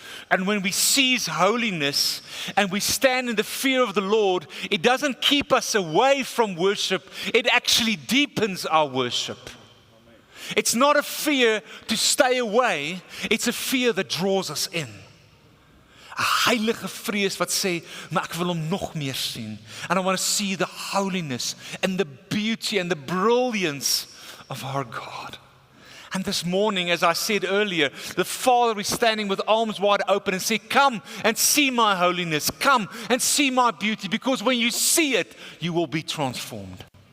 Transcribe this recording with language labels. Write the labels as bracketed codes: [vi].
[en] And when we seize holiness and we stand in the fear of the Lord, it doesn't keep us away from worship. It actually deepens our worship. It's not a fear to stay away. It's a fear that draws us in. [af] 'n heilige vrees wat sê, maar ek wil hom nog meer sien. [en] And I want to see the holiness and the beauty and the brilliance of our God. And this morning, as I said earlier, the Father is standing with arms wide open and say, come and see my holiness. Come and see my beauty, because when you see it, you will be transformed.